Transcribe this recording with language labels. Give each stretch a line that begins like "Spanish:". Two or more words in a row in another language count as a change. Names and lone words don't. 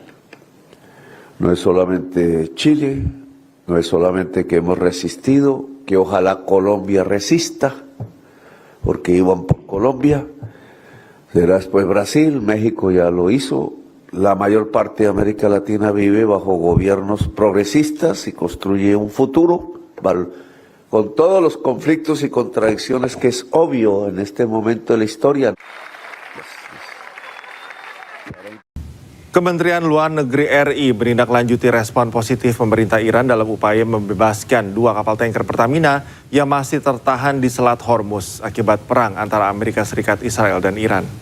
Spanish: No es solamente Chile, no es solamente que hemos resistido, que ojalá Colombia resista, porque iban por Colombia, será después Brasil, México ya lo hizo. La mayor parte de América Latina vive bajo gobiernos progresistas y construye un futuro con todos los conflictos y contradicciones que es obvio en este momento de la historia.
Indonesian: Kementerian Luar Negeri RI menindaklanjuti respon positif pemerintah Iran dalam upaya membebaskan 2 kapal tanker Pertamina yang masih tertahan di Selat Hormuz akibat perang antara Amerika Serikat, Israel, dan Iran.